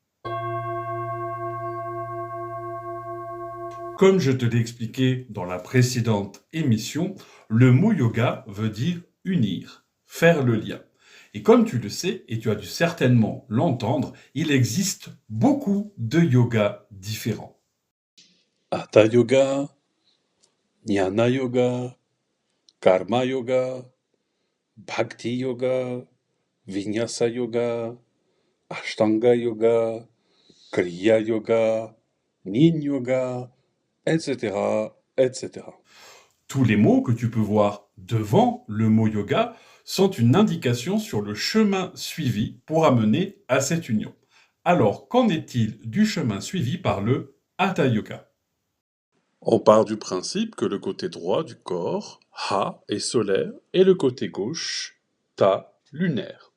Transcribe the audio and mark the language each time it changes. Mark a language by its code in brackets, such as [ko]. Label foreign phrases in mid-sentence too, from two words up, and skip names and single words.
[fr] Comme je te l'ai expliqué dans la précédente émission, le mot yoga veut dire unir, faire le lien. Et comme tu le sais, et tu as dû certainement l'entendre, il existe beaucoup de yogas différents. Hatha Yoga, Jnana Yoga, Karma Yoga, Bhakti Yoga, Vinyasa Yoga, Ashtanga Yoga, Kriya Yoga, Yin Yoga, etc., etc. Tous les mots que tu peux voir devant le mot yoga sont une indication sur le chemin suivi pour amener à cette union. Alors, qu'en est-il du chemin suivi par le Hatha Yoga ? On part du principe que le côté droit du corps, Ha, est solaire, et le côté gauche, Ta, lunaire.